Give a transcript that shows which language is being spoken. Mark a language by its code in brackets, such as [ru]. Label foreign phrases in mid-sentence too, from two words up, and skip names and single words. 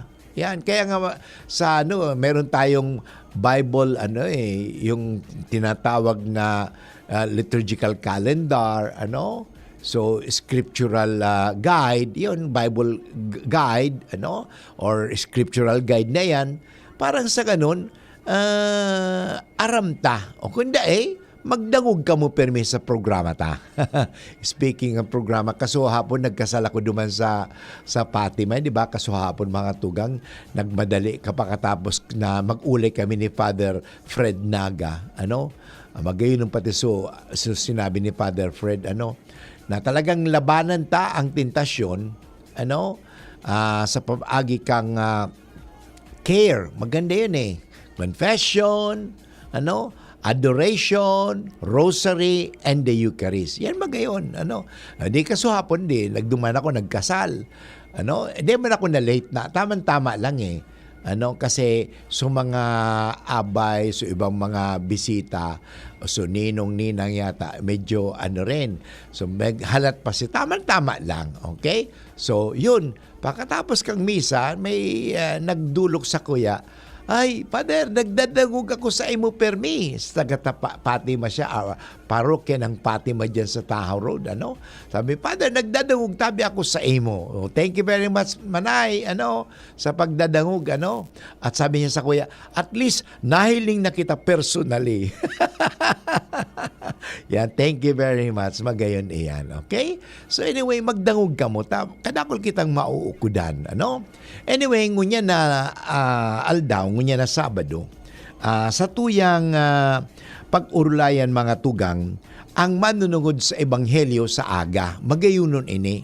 [tl] Yan, kaya nga sa meron tayong Bible yung tinatawag na [en] liturgical calendar, So scriptural guide, [tl] yun [en] Bible guide, or scriptural guide [tl] na yan. Parang sa ganun, [bik] aramta. O kundi magdangog ka mo permi sa programa ta. Speaking of programa, kasuhapon nagkasal ako duman sa Fatima, di ba? Kasuhapon mga tugang, nagmadali kapakatapos na mag-ulay kami ni Father Fred Naga. Magayon ng pati sinabi ni Father Fred, na talagang labanan ta ang tentasyon, sa pag-agi kang care. [tl] Maganda yun [en] confession, adoration, rosary, and the Eucharist. [bik] Yan magayon. Di kasuhapon nagduman ako, nagkasal. Di man ako na late na. [tl] Tama-tama lang kasi mga abay, ibang mga bisita, ninong-ninang yata, medyo rin. [bik] Halat pa tama-tama lang. Okay? So, yun. Pagkatapos kang misa, may nagdulok sa kuya, ay, Father, nagdadangog ako sa imo permi. [tl] Sa Fatima siya, parokya ng Fatima dyan sa Tahaw Road. [bik] Sabi, Father, nagdadangog tabi ako sa imo. [en] Thank you very much, [bik] Manay, sa pagdadangog, At sabi niya sa kuya, [en] at least, [bik] nahiling na kita personally. Yan, [en] thank you very much. [bik] Magayon iyan, okay? [en] So anyway, [bik] magdangog ka mo. Kadakol kitang mauukudan, Anyway, ngunya na aldaw, ngunya na Sabado, sa tuyang pag-urulayan mga tugang, ang manunungod sa Ebanghelyo sa aga, magayunon ini.